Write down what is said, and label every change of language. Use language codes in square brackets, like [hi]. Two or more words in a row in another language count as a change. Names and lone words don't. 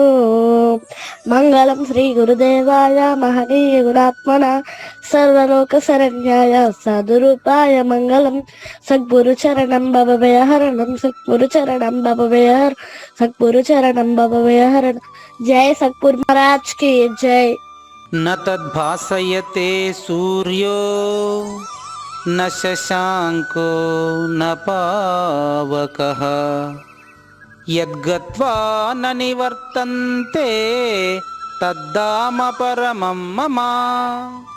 [sa] మంగళం శ్రీ గురుదేవాయ మహనీయ గుణాత్మన సర్వలోక శరణ్యాయ సాధురూపాయ మంగళం. సద్గురు చరణం భవభయహరణం సద్గురు చరణం భవభయహర సద్గురు చరణం భవభయహరణం. [hi] जय सद्गुरु महाराज की जय. [sa] न तद्भासयते सूर्यो न शशांको न पावकः यद्गत्वा न निवर्तन्ते तद्धाम परमं मम.